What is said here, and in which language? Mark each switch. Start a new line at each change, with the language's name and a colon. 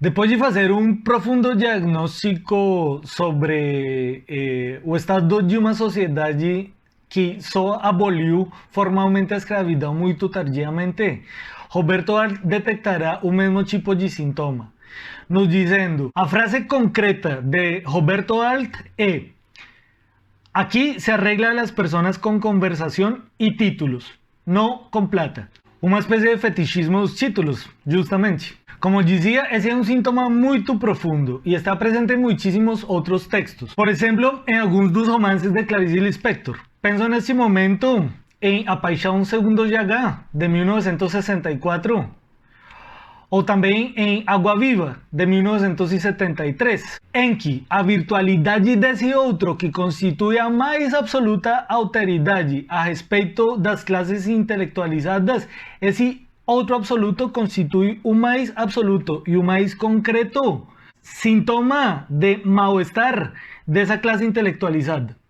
Portuguese: Depois de fazer um profundo diagnóstico sobre o estado de uma sociedade que só aboliu formalmente a escravidão muito tardiamente, Roberto Alt detectará o mesmo tipo de sintoma, nos dizendo, a frase concreta de Roberto Alt é:
Spanish: Aqui se arregla a las personas con conversación y títulos, no con plata.
Portuguese: Uma espécie de fetichismo dos títulos, justamente. Como dizia, esse é um síntoma muito profundo e está presente em muitíssimos outros textos. Por exemplo, em alguns dos romances de Clarice Lispector. Penso neste momento em A Paixão Segundo GH, de 1964, ou também em Água Viva, de 1973, em que a virtualidade desse outro, que constitui a mais absoluta alteridade a respeito das classes intelectualizadas, esse outro absoluto constitui o mais absoluto e o mais concreto sintoma de mal-estar dessa classe intelectualizada.